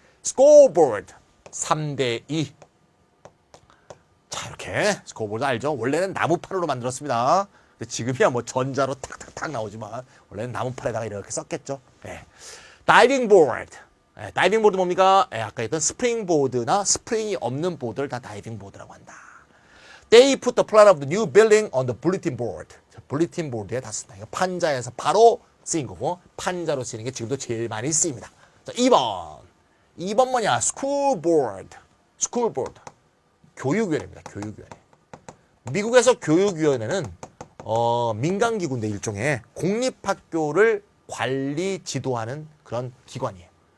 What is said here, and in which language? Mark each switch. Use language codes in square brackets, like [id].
[ko] 스코어보드, 3대2. 자, 이렇게 스코어보드 알죠? 원래는 나무판으로 만들었습니다. 지금이야 뭐 전자로 탁탁탁 나오지만 원래는 나무판에다가 이렇게 썼겠죠. 다이빙 보드. 다이빙 보드 뭡니까? 아까 했던 스프링 보드나 스프링이 없는 보드를 다 다이빙 보드라고 한다. [en] They put the plan of the new building on the bulletin board. [ko] bulletin board에 다 쓴다. 이거 판자에서 바로 쓰인 거고 판자로 쓰이는 게 지금도 제일 많이 쓰입니다. 자, 2번. 2번 뭐냐? school board. school board. 교육위원회입니다. 교육위원회. 미국에서 교육위원회는 민간기구인데 일종의 공립학교를 관리 지도하는 그런 기관이에요.